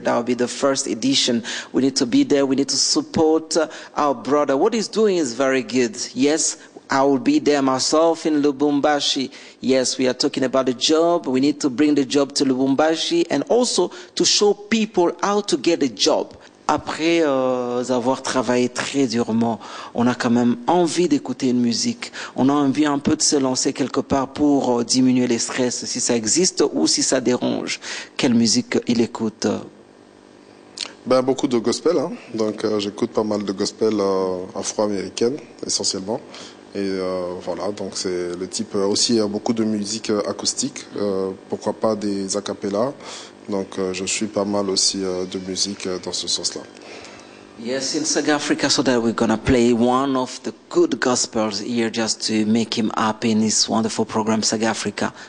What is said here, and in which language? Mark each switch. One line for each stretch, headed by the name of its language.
English: That will be the first edition. We need to be there. We need to support our brother. What he's doing is very good. Yes, I will be there myself in Lubumbashi. Yes, we are talking about the job. We need to bring the job to Lubumbashi and also to show people how to get a job.
French: Après avoir travaillé très durement, on a quand même envie d'écouter une musique. On a envie un peu de se lancer quelque part pour diminuer les stress, si ça existe ou si ça dérange. Quelle musique il écoute? Ben, beaucoup de gospel, hein. Donc j'écoute pas mal de gospel afro-américaine essentiellement. Et voilà, donc c'est le type aussi beaucoup de musique acoustique, pourquoi pas des a cappella. Donc je suis pas mal aussi de musique dans ce sens-là.
English: Yes, in South Africa, so that we're gonna play one of the good gospels here just to make him happy in this wonderful program, South Africa.